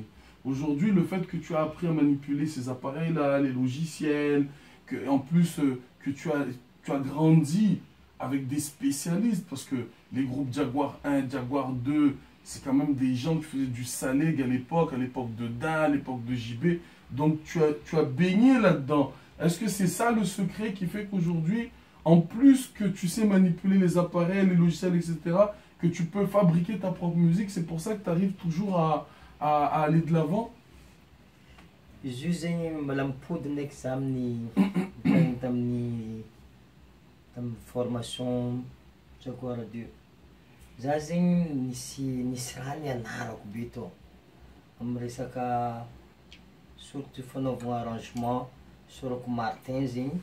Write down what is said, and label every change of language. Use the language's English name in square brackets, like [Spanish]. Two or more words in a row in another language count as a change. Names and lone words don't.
[French] Aujourd'hui, le fait que tu as appris à manipuler ces appareils-là, les logiciels, que, en plus que tu as grandi avec des spécialistes, parce que les groupes Jaguar 1, Jaguar 2, c'est quand même des gens qui faisaient du Saleg à l'époque de Dan, à l'époque de JB. Donc tu as baigné là-dedans. Est-ce que c'est ça le secret qui fait qu'aujourd'hui, en plus que tu sais manipuler les appareils, les logiciels, etc., que tu peux fabriquer ta propre musique, c'est pour ça que tu arrives toujours à aller de l'avant? [Malagasy] Izy io zegny mbola mipody ndraiky za amin'ny tamin'ny formation Jaguar 2. Za zegny nisy raha nianarako be tao amin'ny resaka surtout fanaovana arrangement, sorako Martin zegny.